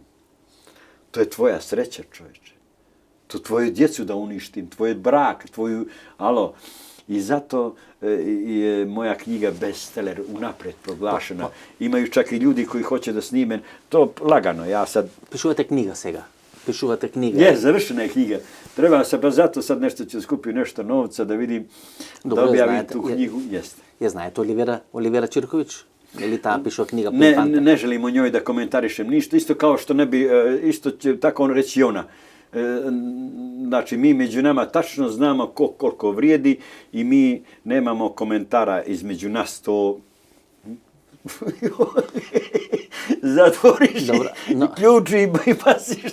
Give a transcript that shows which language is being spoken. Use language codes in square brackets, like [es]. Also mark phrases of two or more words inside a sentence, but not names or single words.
[sr] To je tvoja sreća, čovječe. To tvoju djecu da uništim, tvoj brak, I zato je moja knjiga bestseller unaprijed proglašena. Imaju čak i ljudi koji hoće da snime. To lagano, ja sad... [mk] Pишувате книга сега? Пишувате книга? [sr] Je, završena je knjiga. Treba se, pa zato sad nešto ću skupiti nešto novca da vidim, da objavim tu knjigu. Jeste. [mk] Je знаете Оливера Чирковиć? [sr] Ili ta pišao knjiga? Ne želim o njoj da komentarišem ništa. Isto kao što ne bi, isto će tako on reći i ona. Znači, mi među nama tačno znamo koliko vrijedi i mi nemamo komentara između nas, to zatvoriš i ključi i pasiš.